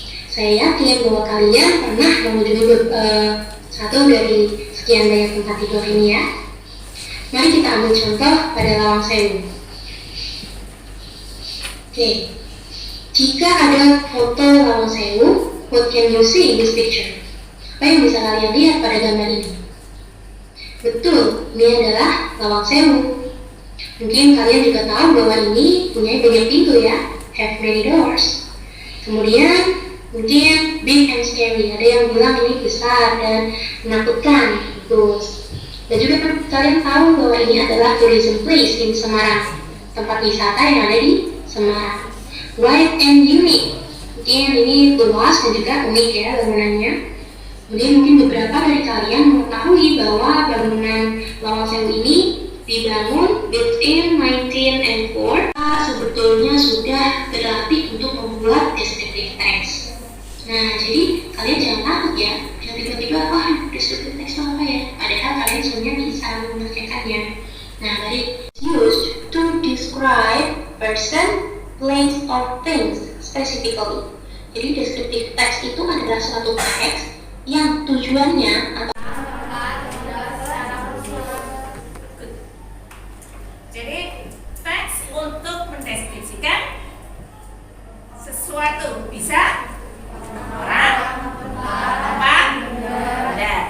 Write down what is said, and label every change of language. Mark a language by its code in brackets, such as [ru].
[id] Saya yakin bahwa kalian pernah mengunjungi satu dari sekian banyak tempat tidur ini ya. Mari kita ambil contoh pada Lawang Sewu. Oke, jika ada foto [en] Lawang Sewu, what can you see in this picture? [id] Apa yang bisa kalian lihat pada gambar ini? Betul, ini adalah Lawang Sewu. Mungkin kalian juga tahu bahwa ini punya banyak pintu ya, [en] have many doors. [id] Kemudian mungkin [en] big and scary, [id] ada yang bilang ini besar dan menakutkan, bagus. Dan juga kalian tahu bahwa ini adalah [en] tourism place in Semarang, [id] tempat wisata yang ada di Semarang. [en] Wide and unique, [id] mungkin ini luas dan juga unik ya bangunannya. Kemudian mungkin beberapa dari kalian mengetahui bahwa bangunan Lawang Sewu ini dibangun [en] built in 1904. [id] Sebetulnya sudah berlatih untuk membuat descriptive text. Nah, jadi kalian jangan takut ya, jangan tiba-tiba descriptive text itu apa ya? Padahal kalian sebenarnya bisa mengerjakannya. Nah, tadi [en] used to describe person, place, or things specifically. [id] Jadi descriptive text itu adalah suatu teks yang tujuannya atau jadi teks untuk mendeskripsikan sesuatu, bisa orang, tempat, benda.